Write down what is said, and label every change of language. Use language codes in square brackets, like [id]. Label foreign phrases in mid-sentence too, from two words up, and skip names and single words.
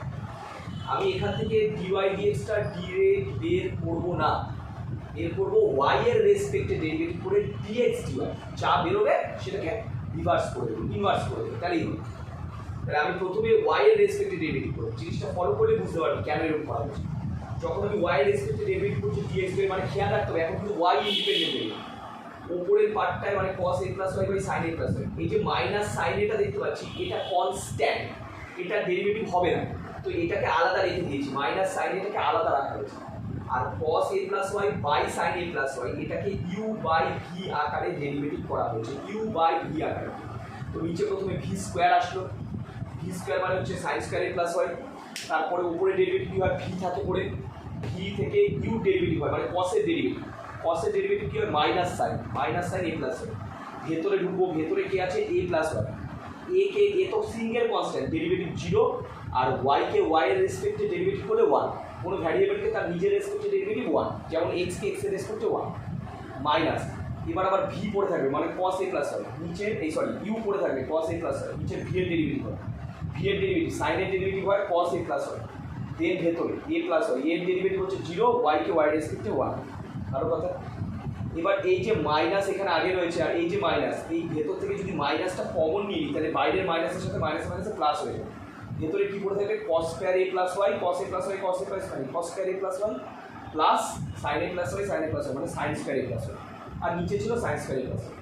[bn] আমি এখান থেকে [en] dy dx- [bn] টা ডিরেক্ট বের করবো না, বের করবো y এর [en] respect derivative [bn] করে [en] dx dy, [bn] যা বেরোবে সেটাকে রিভার্স করে দেবো, ইনভার্স করে দেবো, তাহলেই হবে। তাহলে আমি প্রথমে y এর [en] respect derivative [bn] করবো, জিনিসটা ফলো করলে বুঝতে পারবি কেন এরকম করা হচ্ছে। যখন আমি y এর [en] respect derivative [bn] করছি [en] dx dy, [bn] মানে খেয়াল রাখতে হবে এখন কিন্তু y [en] independent variable, [bn] ওপরের পার্টটায় মানে [en] cos a plus y by sin a plus y, [bn] এই যে [en] minus sin a [bn] টা দেখতে পাচ্ছি এটা কনস্ট্যান্ট, এটা ডেরিভেটিভ হবে না, তো এটাকে আলাদা রেখে দিয়েছি, [en] minus sine [bn] এটাকে আলাদা রাখা হয়েছে। আর [en] cos a plus y by sin a plus y [bn] এটাকে [en] u by v [bn] আকারে ডেরিভেটিভ করা হয়েছে, [en] u by v [bn] আকারে। তো নিচে প্রথমে [en] v square [bn] আসলো, [en] v square [bn] মানে হচ্ছে [en] sin square a plus y, [bn] তারপরে উপরে ডেরিভেটিভ কি হয়, v থাকে পড়ে, v থেকে u ডেরিভেটিভ হয়, মানে cos এর ডেরিভেটিভ, cos এর ডেরিভেটিভ কি হয় [en] minus sine a plus y, [bn] ভেতরে ঢুকবো, ভেতরে কি আছে [en] a plus y, [bn] a কে a তো [en] single constant derivative [bn] 0, আর y কে y এর [en] respect derivative [bn] করলে 1, কোনো ভ্যারিয়েবলকে তার নিজের রেসপেক্টে ডেরিভেটিভ 1, যেমন x কে x এর রেসপেক্টে 1 মাইনাস, এবার আবার v পড়ে থাকবে মানে [en] cos a plus y, [bn] নিচে এই সরি u পড়ে থাকবে [en] cos a plus y, [bn] নিচে v এর ডেরিভেটিভ হয়, v এর ডেরিভেটিভ sin এর ডেরিভেটিভ হয় [en] cos a plus y, [bn] দেন ভেতরে [en] a plus y, [bn] এর ডেরিভেটিভ হচ্ছে 0, y কে y এর রেসপেক্টে 1, ভালো কথা। এবার এই যে মাইনাস এখানে আগে রয়েছে, আর এই যে মাইনাস, এই ভেতর থেকে যদি মাইনাসটা কমন নিই তাহলে বাইরের মাইনাসের সাথে মাইনাস মাইনাসে প্লাস হয়ে যাবে, ভেতরে কি পড়ে থাকবে [en] cos square a plus y, cos a plus y, cos a plus y, cos square a plus y plus sin a plus y, sin a plus y [bn] মানে [en] sin square a plus y, [bn] আর নিচে ছিল [en] sin square a plus y.